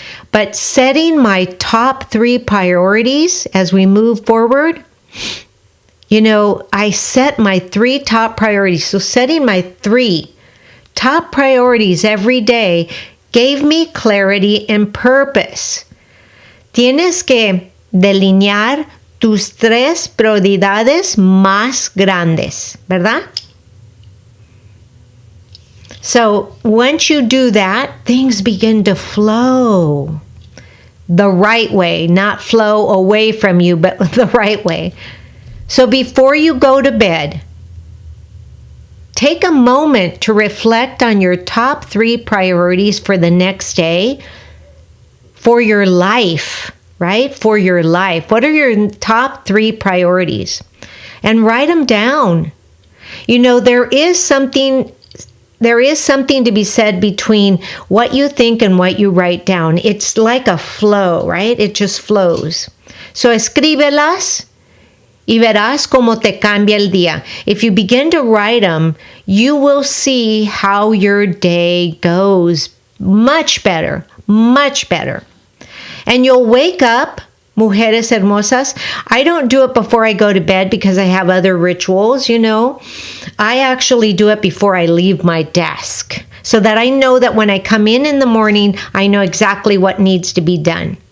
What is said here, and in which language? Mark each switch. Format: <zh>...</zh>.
<en>But setting my top 3 priorities as we move forward, I set my 3 top priorities. So setting my 3 top priorities every day gave me clarity and purpose.</en> <es>Tienes que delinear tus 3 prioridades más grandes, ¿verdad?</es> <en>So once you do that, things begin to flow the right way, not flow away from you, but the right way. So before you go to bed, take a moment to reflect on your top 3 priorities for the next day, for your life, right? For your life. What are your top 3 priorities? And write them down. There is something to be said between what you think and what you write down. It's like a flow, right? It just flows.</en> <es>So escríbelas y verás cómo te cambia el día.</es> <en>If you begin to write them, you will see how your day goes much better, much better. And you'll wake up,</en> <es>Mujeres Hermosas.</es> <en>I don't do it before I go to bed because I have other rituals, I actually do it before I leave my desk so that I know that when I come in the morning, I know exactly what needs to be done.</en>